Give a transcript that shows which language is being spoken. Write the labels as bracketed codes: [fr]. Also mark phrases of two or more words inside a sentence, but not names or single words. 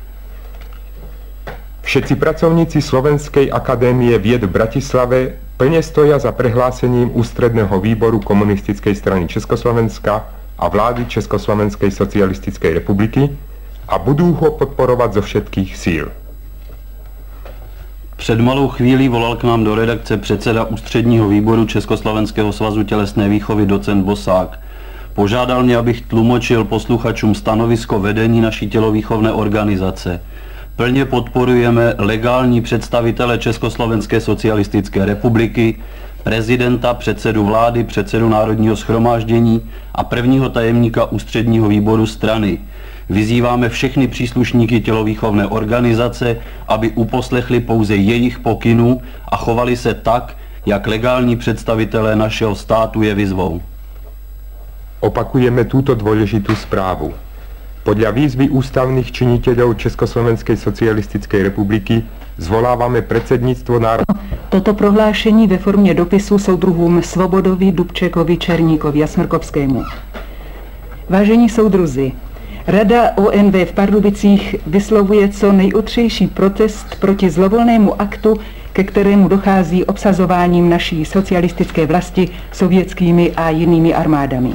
[sk] Všetci pracovníci Slovenskej akadémie vied v Bratislave plne stoja za prehlásením Ústredného výboru Komunistickej strany Československa a vlády Československej socialistickej republiky a budú ho podporovať zo všetkých síl. [cs] Před malou chvílí volal k nám do redakce předseda Ústředního výboru Československého svazu tělesné výchovy docent Bosák. Požádal mě, abych tlumočil posluchačům stanovisko vedení naší tělovýchovné organizace. Plně podporujeme legální představitele Československé socialistické republiky, prezidenta, předsedu vlády, předsedu Národního shromáždění a prvního tajemníka Ústředního výboru strany. Vyzýváme všechny příslušníky tělovýchovné organizace, aby uposlechli pouze jejich pokynů a chovali se tak, jak legální představitelé našeho státu je vyzvou. [sk] Opakujeme túto dôležitú správu. Podľa výzvy ústavných činiteľov Československej socialistickej republiky zvolávame predsedníctvo národného. [cs] Toto prohlášení ve formě dopisu soudruhům Svobodovi, Dubčekovi, Černíkovi a Smrkovskému. Vážení soudruzi, Rada ONV v Pardubicích vyslovuje co nejotřejší protest proti zlovolnému aktu, ke kterému dochází obsazováním naší socialistické vlasti sovětskými a jinými armádami.